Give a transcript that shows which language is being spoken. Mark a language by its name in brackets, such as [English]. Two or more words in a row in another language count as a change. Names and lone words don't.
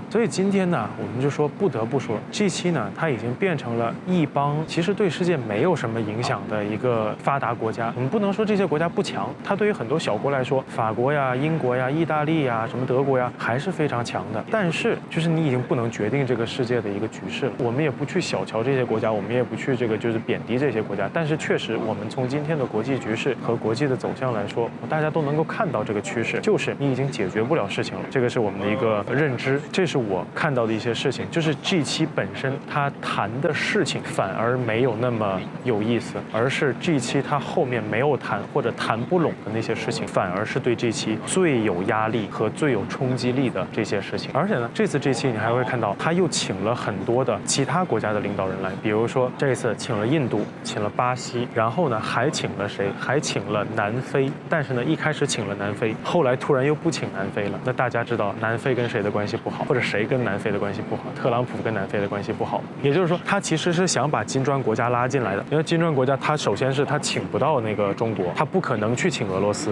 [Chinese] 所以今天呢，我們就說不得不說 G7 呢，它已經變成了一幫其實對世界沒有什麼影響的一個發達國家。我們不能說這些國家不強，它對於很多小國來說，法國呀、英國呀、意大利呀、什麼德國呀，還是非常強的。但是就是你已經不能決定這個世界的一個局勢了。我們也不去小瞧這些國家，我們也不去這個就是貶低這些國家。但是確實，我們從今天的國際局勢和國際的走向來說，大家都能夠看到這個趨勢，就是你已經解決不了事情了。這個是我們的一個認知，這是我看到的一些事情。就是 G7本身它談的事情反而沒有那麼有意思，而是 G7它後面沒有談或者談不攏的那些事情，反而是對 G7最有壓力和最有衝擊力的這些事情。而且呢，這次 G7你還會看到，他又請了很多的其他國家的領導人來，比如說這次請了印度，請了巴西，然後呢還請了誰？還請了南非。但是呢，一開始請了南非，後來突然又不請南非了。那大家知道南非跟誰的關係不好，或者誰跟南非的關係不好？特朗普跟南非的關係不好。也就是說，他其實是想把金磚國家拉進來的，因為金磚國家他首先是他請不到那個中国，他不可能去請俄羅斯。